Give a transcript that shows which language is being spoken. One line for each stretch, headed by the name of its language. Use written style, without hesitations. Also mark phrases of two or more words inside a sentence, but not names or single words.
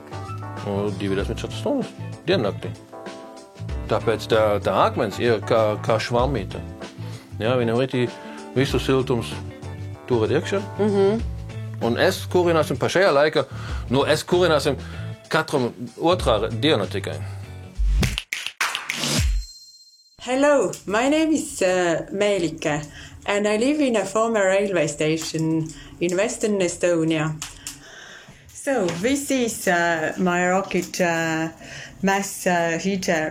Latvian: 24 stundas diennaktī. Tāpēc tā akmens ir kā švamīta. Jā, viņam visu siltums turat iekšā. Un es kurināsim pa šajā laikā, es kurināsim katram otrā dienu tikai.
English: Hello, my name is Meelike and I live in a former railway station in Western Estonia. So this is my rocket mass heater.